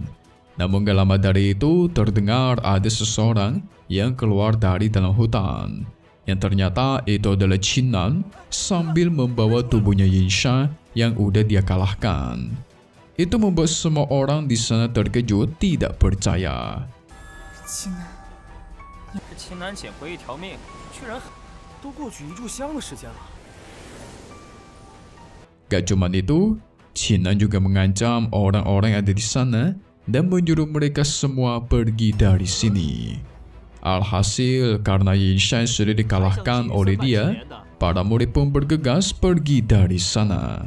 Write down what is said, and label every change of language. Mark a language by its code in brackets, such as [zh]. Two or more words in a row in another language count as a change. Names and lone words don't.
[id] Namun gak lama dari itu terdengar ada seseorang yang keluar dari dalam hutan. Yang ternyata itu adalah Qinan sambil membawa tubuhnya Yinsha yang udah dia kalahkan. Itu membuat semua orang di sana terkejut tidak percaya. [zh] 秦南捡回一条命，居然都过去1炷香的时间了。 [id] Gak cuma itu, Qinan juga mengancam orang-orang yang ada di sana dan menyuruh mereka semua pergi dari sini. Alhasil, karena Yinsha sudah dikalahkan oleh dia, para murid pun bergegas pergi dari sana.